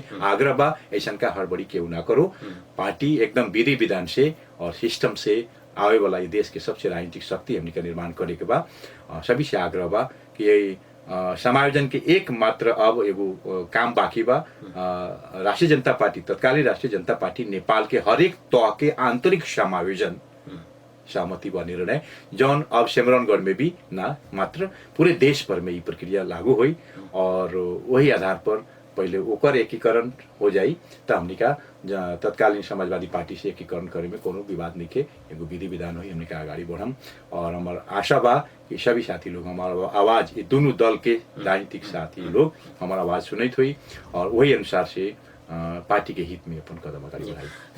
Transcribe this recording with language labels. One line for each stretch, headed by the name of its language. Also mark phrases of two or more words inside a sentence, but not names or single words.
Bhojpuri: आग्रह बा ऐसा का हड़बड़ी केहू ना करो। पार्टी एकदम विधि विधान से और सिस्टम से आवे वाला देश के सबसे राजनीतिक शक्ति हमने का निर्माण करे के बा। सभी से आग्रह बा कि समायोजन के एकमात्र अब एगो काम बाकी बा। राष्ट्रीय जनता पार्टी, तत्कालीन राष्ट्रीय जनता पार्टी नेपाल के हर एक तह के आंतरिक समायोजन सहमति व निर्णय जौन अब सिमरौनगढ़ में भी ना मात्र पूरे देश भर में ये प्रक्रिया लागू हुई और वही आधार पर पहले ओकर एकीकरण हो जाई तो हमने का तत्कालीन समाजवादी पार्टी से एकीकरण करे में कोनो विवाद नहीं के, एगो विधि विधान हुई, हमने का आगाड़ी बढ़म। और हमार आशा बा कि सभी साथी लोग हमारा आवाज, ये दोनों दल के राजनीतिक साथी लोग हमारा आवाज सुनित हुई और वही अनुसार से पार्टी के हित में अपन कदम आगे बढ़ाई।